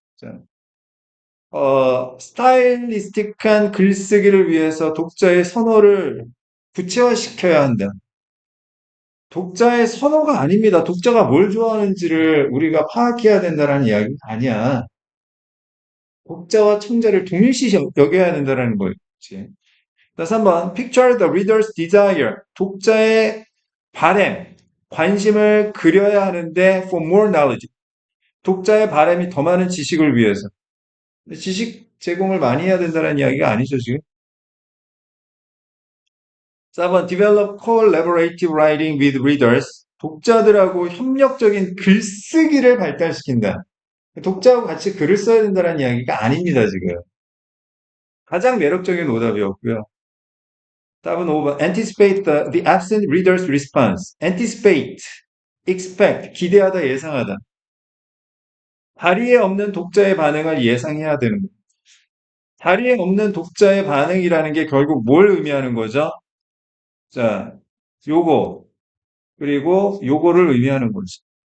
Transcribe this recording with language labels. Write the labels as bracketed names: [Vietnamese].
[Korean] 자, 스타일리스틱한 글쓰기를 위해서 독자의 선호를 구체화시켜야 한다. 독자의 선호가 아닙니다. 독자가 뭘 좋아하는지를 우리가 파악해야 된다는 이야기가 아니야. 독자와 청자를 동일시 여겨야 된다는 거지. 다시 한번 [English] picture the reader's desire. [Korean] 독자의 바램, 관심을 그려야 하는데 [English] for more knowledge. [Korean] 독자의 바램이 더 많은 지식을 위해서. 지식 제공을 많이 해야 된다는 이야기가 아니죠, 지금. [English] 4번 develop collaborative writing with readers. [Korean] 독자들하고 협력적인 글쓰기를 발달시킨다. 독자하고 같이 글을 써야 된다는 이야기가 아닙니다, 지금. 가장 매력적인 오답이었고요. 답은 5번. [English] Anticipate the absent reader's response. Anticipate, expect, [Korean] 기대하다, 예상하다. 자리에 없는 독자의 반응을 예상해야 되는 거예요. 자리에 없는 독자의 반응이라는 게 결국 뭘 의미하는 거죠? 자, 요거, 그리고 요거를 의미하는 거지.